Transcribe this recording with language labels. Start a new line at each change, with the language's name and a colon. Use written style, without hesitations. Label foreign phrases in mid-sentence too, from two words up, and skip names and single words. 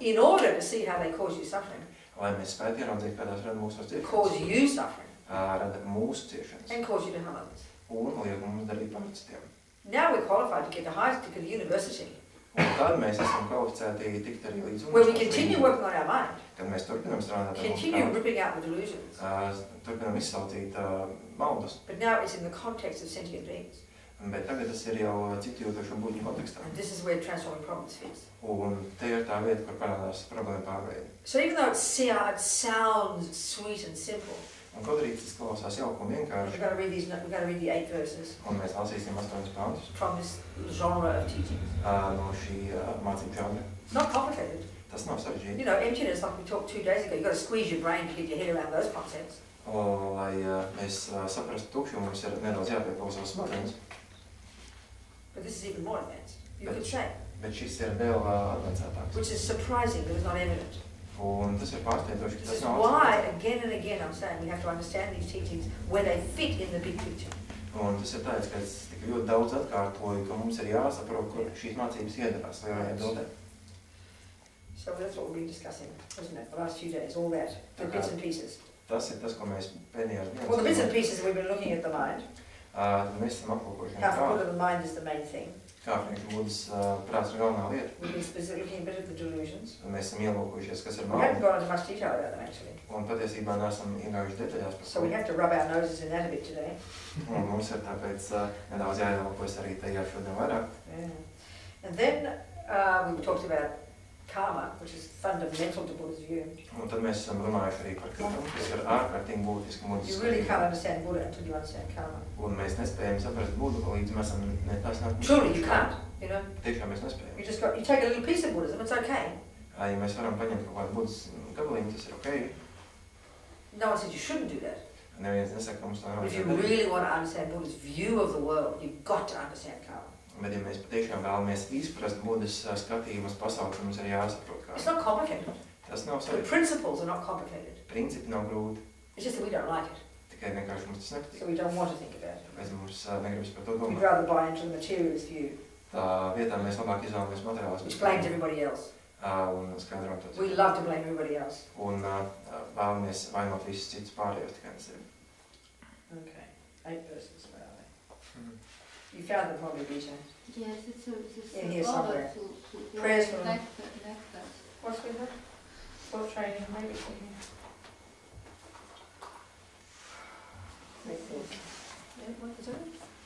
English: In order to see how they cause you suffering,
Latvian: Lai mēs spētu ieraudzīt, kā tās rada mūsu
English: cause
Latvian: ciešanas.
English: you suffering,
Latvian: Rada mūsu ciešanas.
English: and cause you to harm others.
Latvian: Un liek mums darīt par citiem.
English: Now we're qualified to get to the university,
Latvian: Un tad mēs esam kvalificēti tikt arī līdz
English: where we continue working on our mind,
Latvian: Kad mēs turpinam strādāt ar
English: continue
Latvian: mums
English: ripping out the delusions.
Latvian: turpinam izsaucīt maldus.
English: But now it's in the context of sentient beings.
Latvian: Bet tagad tas ir jau citu jūtošu būtņu kontekstā.
English: And this is where transforming problems fits.
Latvian: Un te ir tā vieta, kur parādās problēma pārveidi.
English: So even though it sounds sweet and simple,
Latvian: Un kaut arī tas klausās jauku un
English: we're
Latvian: vienkārši,
English: going to read the 8 verses
Latvian: un mēs lasīsim 8 pāntus
English: from this genre of teachings.
Latvian: no šī mācību žanra.
English: It's not complicated.
Latvian: Tas nav sarežģīti.
English: You know, emptiness, like we talked 2 days ago, you've got to squeeze your brain to get your head around those concepts.
Latvian: Lai mēs saprastu tukšumu, mums ir nedaudz jāpieklausās smadzenes.
English: But this is even more advanced, you could say,
Latvian: Bet šis ir vēl advancētāks.
English: which is surprising that it's not evident.
Latvian: Un tas ir pārsteidzoši, ka
English: This
Latvian: tas
English: is
Latvian: nav
English: why,
Latvian: atklāts.
English: again and again, I'm saying we have to understand these teachings where they fit in the big picture.
Latvian: Un tas ir tāds, ka es tik ļoti daudz atkārtoju, ka mums ir jāsaprot, kur šīs mācības iedarās lielajā bildē.
English: So that's what we've been discussing, isn't it, the last few days, all that, the bits and pieces.
Latvian: Tas ir tas, ko mēs pēdējās dienas.
English: Well, the bits and pieces we've been looking at the mind.
Latvian: Mēs esam aplūkojuši
English: How for
Latvian: prātu.
English: Buddha the mind is the main thing.
Latvian: Kā priekš Budas prāts ir galvenā lieta.
English: We've been specifically looking a bit at the delusions.
Latvian: Un mēs esam ielūkojušies, kas ir
English: We haven't
Latvian: maldi.
English: gone into much detail about them actually.
Latvian: Un patiesībā neesam iegājuši detaļās par
English: So we have to rub our noses in that a bit today.
Latvian: Un mums ir tāpēc nedaudz jāielūkojas arī tajā šodien vairāk.
English: Yeah. And then we talked about karma, which is fundamental to Buddha's view.
Latvian: Un tad mēs esam runājuši arī par kritam, kas ir ārkārtīgi būtiski
English: You
Latvian: mūsu
English: really can't understand Buddha until you understand karma.
Latvian: Un mēs nespējam saprast Budu, līdz mēs esam netāsnāk.
English: Truly, you can't, you know.
Latvian: Tiešām mēs nespējam.
English: You take a little piece of Buddhism, it's okay.
Latvian: Ja mēs varam paņemt kaut kādu Budas gabaliņu, tas ir ok.
English: No one says you shouldn't do that.
Latvian: Neviens nesaka, ka mums tā
English: But if you
Latvian: nevajag darīt.
English: really want to understand Buddha's view of the world, you've got to understand karma.
Latvian: Bet ja mēs patiešām vēlamies izprast Budas skatījumus pasauli, tad mums ir jāsaprot, kā.
English: It's not complicated.
Latvian: Tas nav
English: The
Latvian: sarežģīti.
English: principles are not complicated.
Latvian: Principi nav grūti.
English: It's just that we don't like it.
Latvian: Tikai vienkārši mums tas nepatīk.
English: So we don't want to think about it.
Latvian: Mēs mums negribas par to
English: We'd
Latvian: domāt.
English: rather buy into the materialist view,
Latvian: Tā vietā mēs labāk izvēlamies materiālus.
English: which blames everybody else.
Latvian: Un skaidrojam to.
English: We love to blame everybody else.
Latvian: Un vēlamies vainot visus citus pārējos, tikai ne sevi.
English: Okay, 8 verses, where are they? You found them probably, Rita. Yes, it's In here over somewhere. to Prayers for them. nectar. What's with that? What training, maybe it's in here. Yeah, what is it?